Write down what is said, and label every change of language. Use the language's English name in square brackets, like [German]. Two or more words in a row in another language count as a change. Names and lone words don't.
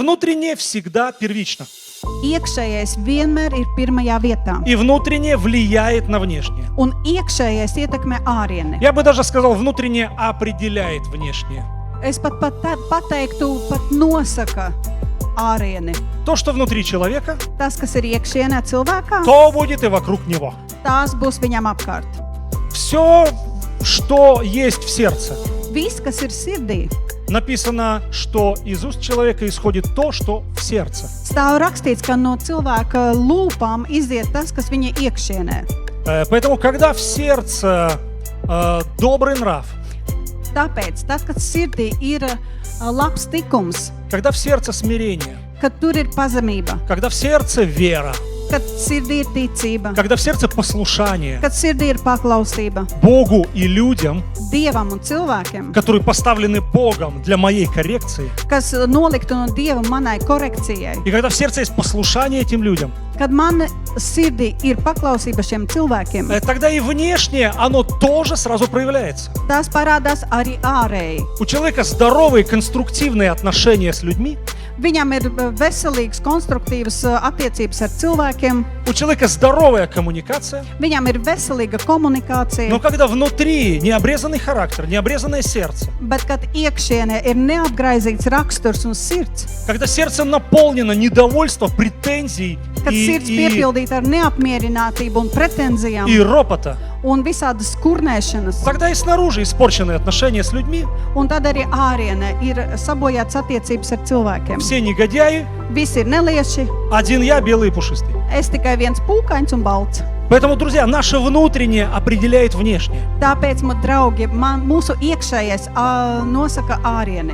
[Russian] Внутреннее всегда первично. [Latvian] Iekšējais vienmēr ir pirmajā vietā. [Russian] И внутреннее влияет на внешнее. [Latvian] Un iekšējais ietekmē ārieni. [Russian] Я бы даже сказал, внутреннее определяет внешнее. [Latvian] Es pateiktu, pat nosaka ārieni. [Russian] То, что внутри человека, [Latvian] Tas, kas ir iekšienē cilvēkā, [Russian] то будет и вокруг него. [Latvian] tās būs viņam apkārt. [Russian] Все, что есть в сердце. [Latvian] Viss, kas ir sirdī, [Russian] Написано, что из уст человека исходит то, что в сердце. [Latvian] stāv rakstīts, ka no cilvēka lūpām iziet tas, kas viņa iekšienē. [Russian] Поэтому, когда в сердце добрый нрав, [Latvian] Tāpēc, tad, kad sirdī ir labs tikums, [Russian] когда в сердце смирение, [Latvian] kad tur ir pazemība, [Russian] когда в сердце вера, [Latvian] kad sirdī ir ticība, [Russian] когда в сердце послушание [Latvian] kad sirdī ir paklausība [Russian] Богу и людям, [Latvian] Dievam un cilvēkiem, [Russian] которые поставлены Богом для моей коррекции, [Latvian] kas noliktu no Dieva manai korekcijai. [Russian] и когда в сердце есть послушание этим людям, [Latvian] Kad man sirdī ir paklausība šiem cilvēkiem, [Russian] тогда и внешнее, оно тоже сразу проявляется. [Latvian] tās parādās arī ārēji. [Russian] У человека здоровые, конструктивные отношения с людьми, [Latvian] Viņam ir veselīgas, konstruktīvas attiecības ar cilvēkiem, [Russian] у человека здоровая коммуникация, [Latvian] viņam ir veselīga komunikācija, [Russian] но когда внутри необрезанный характер, необрезанное сердце, [Latvian] bet kad iekšienē ir neapgraizīts raksturs un sirds, [Russian] когда сердце наполнено недовольством, претензий [Latvian] kad sirds piepildīta ar neapmierinātību un pretenzijām [Russian] и ропота, [Latvian] un visādas kurnēšanas, [Russian] тогда и снаружи испорченные отношения с людьми, [Latvian] un tad arī ārienē ir sabojāts attiecības ar cilvēkiem. [Russian] все негодяи, [Latvian] Visi ir nelieši, [Russian] один я белый и пушистый. [Latvian] es tikai viens pūkains un balts. [Russian] Поэтому, друзья, наше внутреннее определяет внешнее. [Latvian] Tāpēc, draugi, mūsu iekšējais nosaka ārieni.